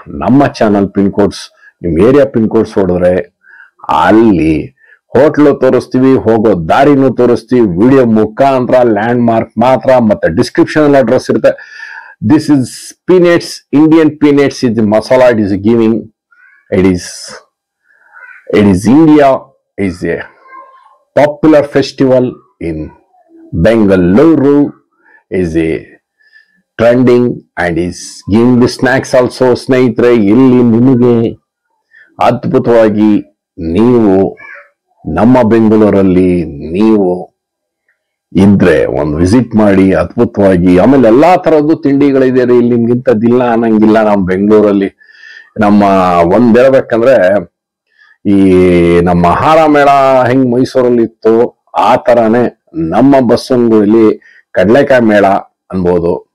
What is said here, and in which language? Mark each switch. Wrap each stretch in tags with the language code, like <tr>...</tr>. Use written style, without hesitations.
<kn>ನಮ್ಮ ಚಾನಲ್ ಪಿನ್ಕೋಡ್ಸ್, ನಿಮ್ ಏರಿಯಾ ಪಿನ್ಕೋಡ್ಸ್ ಹೊಡೆದ್ರೆ ಅಲ್ಲಿ ಹೋಟ್ಲು ತೋರಿಸ್ತೀವಿ, ಹೋಗೋ ದಾರಿನೂ ತೋರಿಸ್ತೀವಿ. ವಿಡಿಯೋ ಮುಖಾಂತರ ಲ್ಯಾಂಡ್ ಮಾರ್ಕ್ ಮಾತ್ರ, ಮತ್ತೆ ಡಿಸ್ಕ್ರಿಪ್ಷನ್ ಅಲ್ಲಿ ಅಡ್ರೆಸ್ ಇರುತ್ತೆ.</kn> <en>This is peanuts, Indian peanuts is masala it is giving. It is India is a popular festival in Bengaluru, is a trending and is giving the snacks also.</en> <kn>ಸ್ನೇಹಿತರೆ, ಇಲ್ಲಿ ನಿಮಗೆ ಅದ್ಭುತವಾಗಿ ನೀವು ನಮ್ಮ ಬೆಂಗಳೂರಲ್ಲಿ ನೀವು ಇದ್ರೆ ಒಂದು ವಿಸಿಟ್ ಮಾಡಿ, ಅದ್ಭುತವಾಗಿ. ಆಮೇಲೆ ಎಲ್ಲಾ ತರದ್ದು ತಿಂಡಿಗಳಿದೆ ರೀ ಇಲ್ಲಿ, ನಿಮ್ಗೆ ಇಂಥದ್ದಿಲ್ಲ ಅನ್ನಂಗಿಲ್ಲ. ನಮ್ಮ ಬೆಂಗಳೂರಲ್ಲಿ ನಮ್ಮ ಒಂದ್ ಹೇಳ್ಬೇಕಂದ್ರೆ, ಈ ನಮ್ಮ ಆಹಾರ ಮೇಳ ಹೆಂಗ್ ಮೈಸೂರಲ್ಲಿ ಇತ್ತು ಆ ತರಾನೇ ನಮ್ಮ ಬಸವನಗುಡಿಲಿ ಕಡಲೆಕಾಯಿ ಮೇಳ ಅನ್ಬೋದು.</kn>